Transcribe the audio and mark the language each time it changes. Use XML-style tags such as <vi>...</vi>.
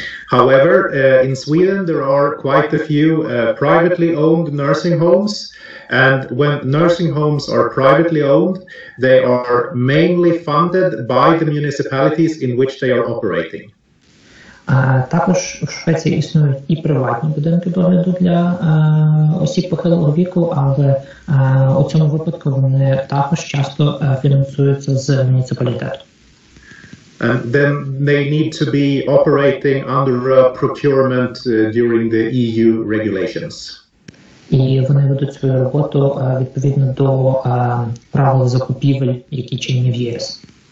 <en>However, in Sweden there are quite a few privately owned nursing homes, and when nursing homes are privately owned, they are mainly funded by the municipalities in which they are operating.</en> <uk>Також у Швеції існують і приватні будинки догляду для осіб похилого віку, але у цьому випадку вони також часто фінансуються з муніципалітету.</uk> <en>And then they need to be operating under procurement during the EU regulations.</en> <uk>І вони ведуть свою роботу відповідно до правил закупівель, які чинні в ЄС.</uk>